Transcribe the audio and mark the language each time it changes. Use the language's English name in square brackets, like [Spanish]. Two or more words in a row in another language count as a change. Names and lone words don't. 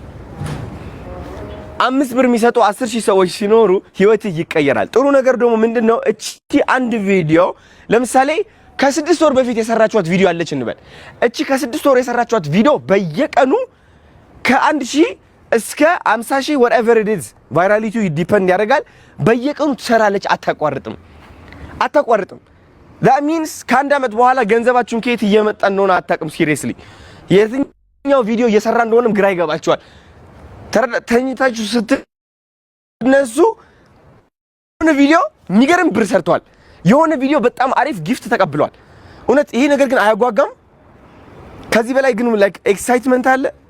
[Amharic] 5 ብር የሚሰጡ 10,000 ሰዎች ሲኖሩ ህይወት ይቀየራል ጥሩ ነገር ደግሞ ምንድነው እቺ አንድ ቪዲዮ ለምሳሌ ከ6 ወር በፊት የሰራችኋት ቪዲዮ አለች እንበል እቺ ከ6 ወር የሰራችኋት ቪዲዮ በየቀኑ ከ1000 እስከ 50,000 [English] whatever it is [Amharic] ቫይራሊቲ ዲፔንድ ያደርጋል በየቀኑ ትሰራለች አታቋርጥም [English] that means [Amharic] ከአንድ አመት በኋላ ገንዘባችሁን ከየት እየመጣ እንደሆነ አታውቅም ሲሪየስሊ የትኛው ቪዲዮ እየሰራ እንደሆነም ግራ ይገባችኋል ተኝታችሁ ስትነሱ የሆነ ቪዲዮ የሚገርም ብር ሰርቷል የሆነ ቪዲዮ በጣም አሪፍ ጊፍት ተቀብሏል እውነት ይሄ ነገር ግን አያጓጓም ከዚህ በላይ ግን [English] like excitement [Amharic] አለ